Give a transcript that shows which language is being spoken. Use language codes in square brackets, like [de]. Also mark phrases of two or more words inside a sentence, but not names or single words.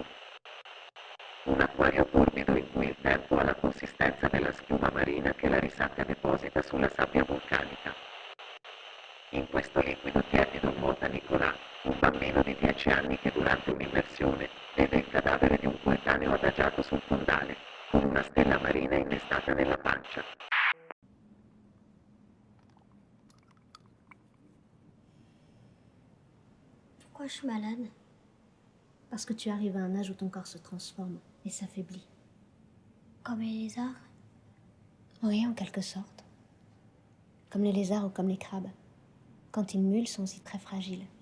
[it] Un acquario torbido in cui il tempo ha la consistenza della schiuma marina che la risabbia deposita sulla sabbia vulcanica. In questo liquido tiepido nuota Nicolà, un bambino di 10 anni che durante un'immersione vede il cadavere di un coetaneo adagiato sul fondale, con una stella marina innestata nella pancia. [fr] Pourquoi je suis malade? Parce que tu arrives à un âge où ton corps se transforme et s'affaiblit. Comme les lézards? Oui, en quelque sorte. Comme les lézards ou comme les crabes. Quand ils muent, ils sont aussi très fragiles.